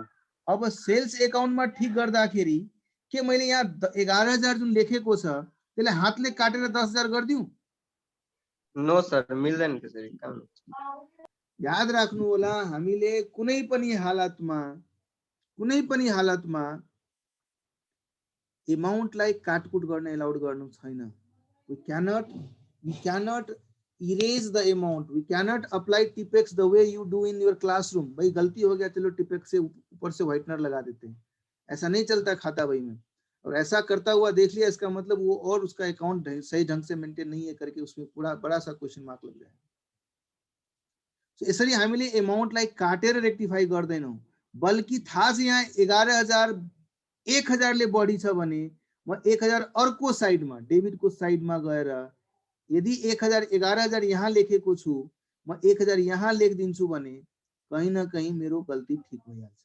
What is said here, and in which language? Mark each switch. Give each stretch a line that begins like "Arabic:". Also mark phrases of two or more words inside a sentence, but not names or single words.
Nepali: अब
English: sales accountमा
Nepali: ठीक गर्दाखेरि के मैले यहाँ 11000 जुन लेखेको छ त्यसले हातले काटेर 10000 गरिदिउँ?
English: no sir,
Nepali: मिल्दैन त्यसरी काम। याद राख्नु होला, हामीले कुनै पनि हालतमा अमाउन्टलाई काटकुट गर्न एलाउड गर्नु छैन।
English: We cannot erase the amount. We cannot apply Tipex the way you do in your classroom.
Hindi: भाई गलती हो गया चलो टिपेक्स से ऊपर से व्हाइटनर लगा देते हैं, ऐसा नहीं चलता खाता भाई में। और ऐसा करता हुआ देख लिया इसका मतलब वो और उसका अकाउंट सही ढंग से मेंटेन नहीं है करके उसमें पूरा बड़ा सा
English: question mark
Hindi: लग जाए।
Nepali: So यसरी हामीले अमाउन्टलाई काटेर रेक्टिफाई गर्दैनौं, बल्कि थाहा छ यहाँ 11000 1000 ले बढी छ भने म 1000 अर्को साइडमा डेबिट को साइडमा गएर यदि 1000 11000 यहाँ लेखेको छु म 1000 यहाँ लेखिदिन्छु भने कहीं न कहीं मेरो गल्ती ठीक भइहाल्छ।